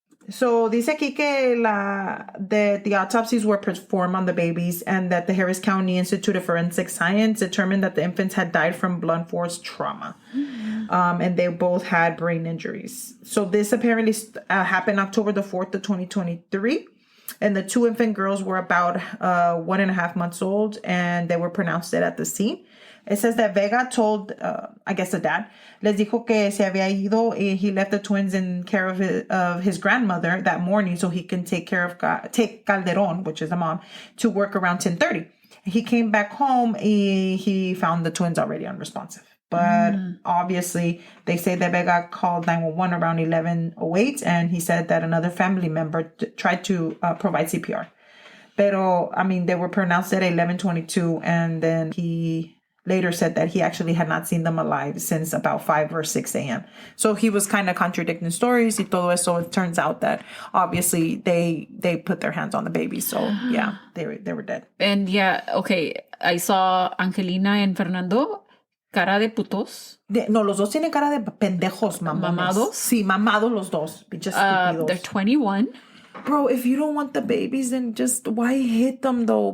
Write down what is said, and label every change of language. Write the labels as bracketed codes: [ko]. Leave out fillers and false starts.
[en] So [es] dice aquí que [en] the autopsies were performed on the babies and that the Harris County Institute of Forensic Science determined that the infants had died from blunt force trauma. And they both had brain injuries. So this apparently happened October the 4th of 2023. And the 2 infant girls were about 1.5 months old and they were pronounced dead at the scene. It says that Vega told, I guess the dad, [es] les dijo que se había ido. [en] He left the twins in care of his grandmother that morning so he can take Calderon, which is the mom, to work around 10:30. He came back home. He found the twins already unresponsive. But obviously, they say that Vega called 911 around 11:08, and he said that another family member tried to provide CPR. Pero, I mean, they were pronounced at 11:22, and then he later said that he actually had not seen them alive since about 5 or 6 a.m. So he was kind of contradicting stories [es] y todo eso. [en] It turns out that obviously they put their hands on the baby. So yeah, they were dead. And yeah, okay, I saw Angelina and Fernando, [es] cara de putos. No, los dos tienen cara de pendejos, mamones. ¿Mamados? Sí, mamados los dos. Just estúpidos. [en] They're 21. Bro, if you don't want the babies, then just why hit them though?